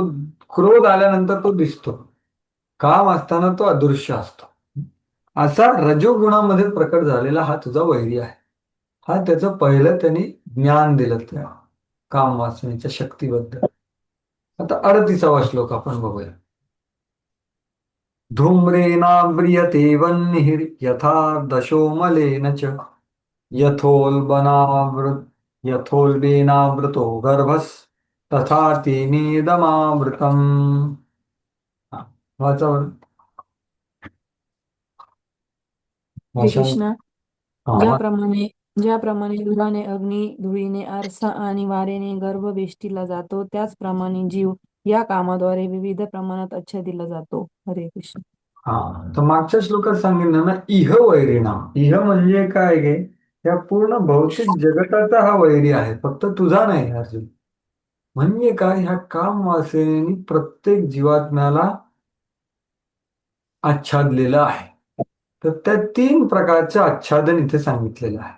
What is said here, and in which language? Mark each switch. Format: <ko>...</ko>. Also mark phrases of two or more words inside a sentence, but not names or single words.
<mr>क्रोध आल्यानंतर तो दिसतो, काम असताना तो अदृश्य असतो. असा रजोगुणामध्ये प्रकट झालेला हा तुझा वैरी आहे. हा त्याचं पहिलं त्यांनी ज्ञान दिलं त्या काम वासनेच्या शक्तीबद्दल. आता 38वा श्लोक आपण बघूया.</mr> <sa>धूम्रेणाव्रियते वह्निः यथा दशो मलेन च यथोल्बेनावृतो गर्भस् तथा तेनेदमावृतम्.</sa> <mr>वाचावर. हरे कृष्णा. हा, ज्याप्रमाणे धुराने अग्नी, धुळीने आरसा आणि वारेने गर्भ वेष्टीला जातो, त्याचप्रमाणे जीव या कामाद्वारे विविध प्रमाणात आच्छादिला जातो. हरे कृष्ण. तर मागच्या श्लोकात सांगितलं ना,</mr> <sa>इह वैरिणाम.</sa> <mr>इह म्हणजे काय गे? या पूर्ण भौतिक जगताचा हा वैरी आहे, फक्त तुझा नाही अर्जुन. म्हणजे काय? ह्या काम वासनेने प्रत्येक जीवात्म्याला आच्छादलेलं आहे. तर त्या 3 प्रकारचं आच्छादन इथे सांगितलेलं आहे.</mr>